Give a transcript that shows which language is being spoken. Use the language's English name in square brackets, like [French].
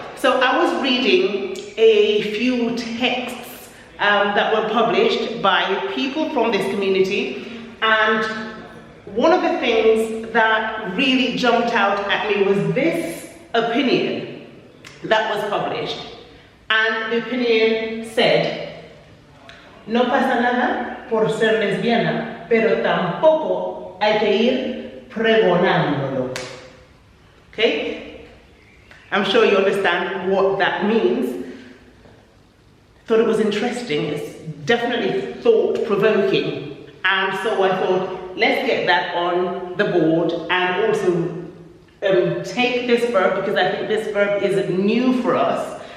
[English] So I was reading a few texts that were published by people from this community, and one of the things that really jumped out at me was this opinion that was published. And the opinion said, [Spanish] no pasa nada por ser lesbiana, pero tampoco hay que ir pregonándolo. [English] Okay? I'm sure you understand what that means. Thought it was interesting. It's definitely thought-provoking. And so I thought, let's get that on the board and also take this verb, because I think this verb is new for us.